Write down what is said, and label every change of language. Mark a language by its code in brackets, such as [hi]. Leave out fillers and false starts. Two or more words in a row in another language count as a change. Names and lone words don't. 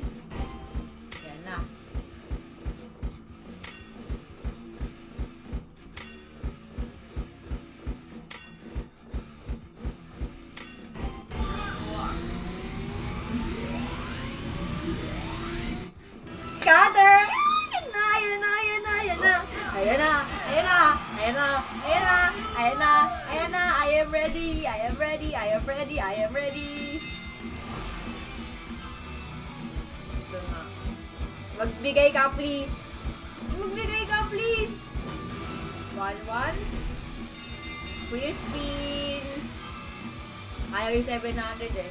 [tl] Yan na. Scatter! Ayan na. [en] I am ready. [tl] Ito na. Magbigay ka, please. 1-1. [en] Free spin. [tl] Ayaw yung 700 eh.